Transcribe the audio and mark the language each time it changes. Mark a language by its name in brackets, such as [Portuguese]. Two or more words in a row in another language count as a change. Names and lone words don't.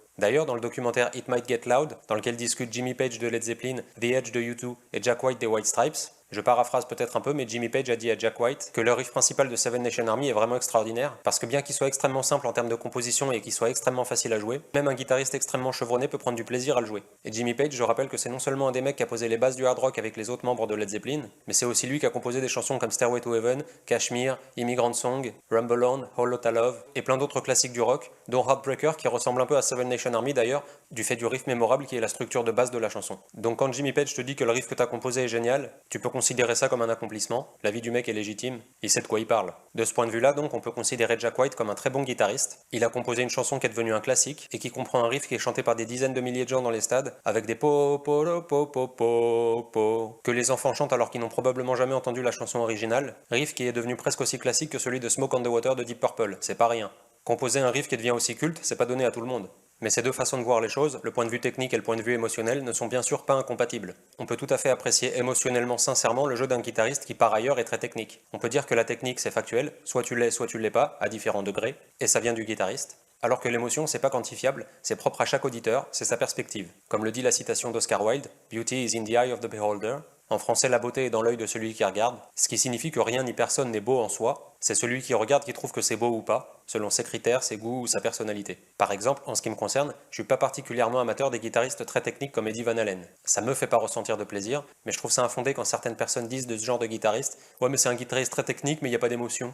[French] D'ailleurs, dans le documentaire It Might Get Loud, dans lequel discutent Jimmy Page de Led Zeppelin, The Edge de U2 et Jack White des White Stripes, je paraphrase peut-être un peu, mais Jimmy Page a dit à Jack White que le riff principal de Seven Nation Army est vraiment extraordinaire, parce que bien qu'il soit extrêmement simple en termes de composition et qu'il soit extrêmement facile à jouer, même un guitariste extrêmement chevronné peut prendre du plaisir à le jouer. Et Jimmy Page, je rappelle que c'est non seulement un des mecs qui a posé les bases du hard rock avec les autres membres de Led Zeppelin, mais c'est aussi lui qui a composé des chansons comme Stairway to Heaven, Kashmir, Immigrant Song, Rumble On, Whole Lotta Love, et plein d'autres classiques du rock, dont Heartbreaker qui ressemble un peu à Seven Nation Army d'ailleurs, du fait du riff mémorable qui est la structure de base de la chanson. Donc quand Jimmy Page te dit que le riff que t'as composé est génial, tu peux considérer ça comme un accomplissement, la vie du mec est légitime, il sait de quoi il parle. De ce point de vue-là donc, on peut considérer Jack White comme un très bon guitariste. Il a composé une chanson qui est devenue un classique et qui comprend un riff qui est chanté par des dizaines de milliers de gens dans les stades, avec des po po lo, po po po po que les enfants chantent alors qu'ils n'ont probablement jamais entendu la chanson originale, riff qui est devenu presque aussi classique que celui de Smoke on the Water de Deep Purple, c'est pas rien. Composer un riff qui devient aussi culte, c'est pas donné à tout le monde. Mais ces deux façons de voir les choses, le point de vue technique et le point de vue émotionnel, ne sont bien sûr pas incompatibles. On peut tout à fait apprécier émotionnellement sincèrement le jeu d'un guitariste qui par ailleurs est très technique. On peut dire que la technique c'est factuel, soit tu l'es pas, à différents degrés, et ça vient du guitariste. Alors que l'émotion c'est pas quantifiable, c'est propre à chaque auditeur, c'est sa perspective. Comme le dit la citation d'Oscar Wilde, [English] Beauty is in the eye of the beholder. [French] En français, la beauté est dans l'œil de celui qui regarde, ce qui signifie que rien ni personne n'est beau en soi, c'est celui qui regarde qui trouve que c'est beau ou pas, selon ses critères, ses goûts ou sa personnalité. Par exemple, en ce qui me concerne, je suis pas particulièrement amateur des guitaristes très techniques comme Eddie Van Halen. Ça me fait pas ressentir de plaisir, mais je trouve ça infondé quand certaines personnes disent de ce genre de guitariste « Ouais mais c'est un guitariste très technique mais il n'y a pas d'émotion ».